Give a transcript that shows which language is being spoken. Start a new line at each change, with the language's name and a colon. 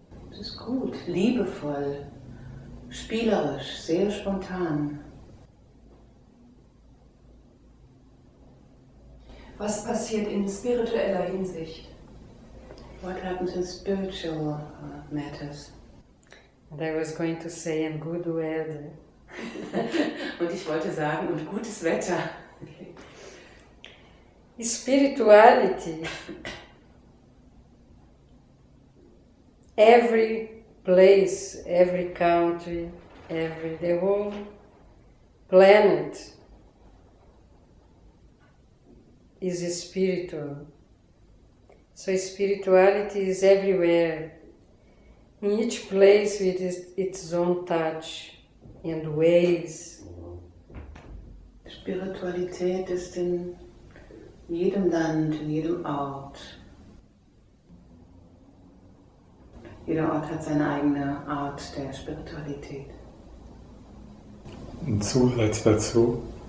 German: Es ist gut, liebevoll, spielerisch, sehr spontan. Was passiert in spiritueller Hinsicht?
English: What happens in spiritual matters? And I was going to say, and good weather.
German: Und ich wollte sagen, und gutes Wetter.
English: Spirituality. Every place, every country, the whole planet is spiritual. So spirituality is everywhere. In each place with its own touch and ways.
German: Spiritualität ist in jedem Land, in jedem Ort. Jeder Ort hat seine eigene Art der Spiritualität. Ein Zusatz dazu.